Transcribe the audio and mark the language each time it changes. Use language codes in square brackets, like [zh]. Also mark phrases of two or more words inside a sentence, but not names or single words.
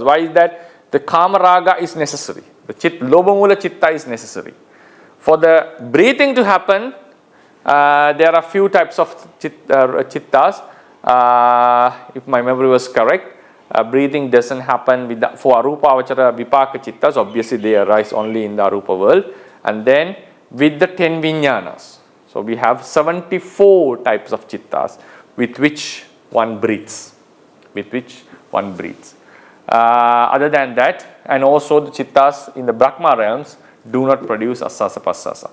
[en] Why is that? The kamaraga is necessary. The [pi] lobamula chitta [en] is necessary. For the breathing to happen, there are few types of chittas. If my memory was correct, breathing doesn't happen for [pi] arupa avachara vipaka chittas. [en] Obviously, they arise only in the arupa world. And then with the 10 vinyanas. So we have 74 types of chittas with which one breathes. Other than that, and also the chittas in the Brahma realms do not produce [pi] asasa pasasa.